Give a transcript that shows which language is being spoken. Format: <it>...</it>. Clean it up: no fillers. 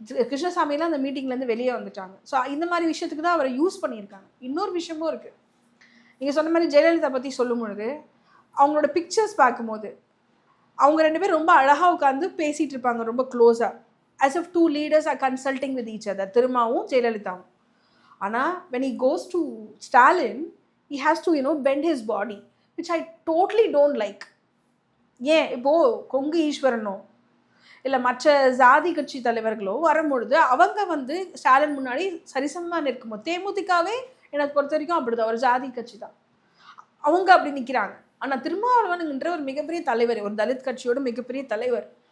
<ta>கிருஷ்ணசாமியெல்லாம் அந்த மீட்டிங்லேருந்து வெளியே வந்துட்டாங்க. ஸோ இந்த மாதிரி விஷயத்துக்கு தான் அவரை யூஸ் பண்ணியிருக்காங்க. இன்னொரு விஷயமும் இருக்குது. நீங்கள் சொன்ன மாதிரி ஜெயலலிதா பற்றி சொல்லும் பொழுது அவங்களோட பிக்சர்ஸ் பார்க்கும்போது அவங்க 2 பேரும் ரொம்ப அழகாக உட்காந்து பேசிகிட்டு இருப்பாங்க, ரொம்ப க்ளோஸாக,</ta> <en>as if two leaders are consulting with each other,</en> <ta>திருமாவும் ஜெயலலிதாவும்.</ta> <en>ஆனால் when he goes to Stalin, he has to bend his body, which I totally don't like.</en> <ta>ஏன் இப்போது கொங்கு ஈஸ்வரனோ இல்லை மற்ற ஜாதி கட்சி தலைவர்களோ வரும்பொழுது அவங்க வந்து ஸ்டாலின் முன்னாடி சரிசமமாக நிற்கும்போது, தேமுதிகவே எனக்கு பொறுத்த வரைக்கும் அப்படிதான், ஒரு ஜாதி கட்சி தான், அவங்க அப்படி நிற்கிறாங்க. ஆனால் திருமாவளவன்கிற ஒரு மிகப்பெரிய தலைவர், ஒரு தலித் கட்சியோட மிகப்பெரிய தலைவர்.</ta>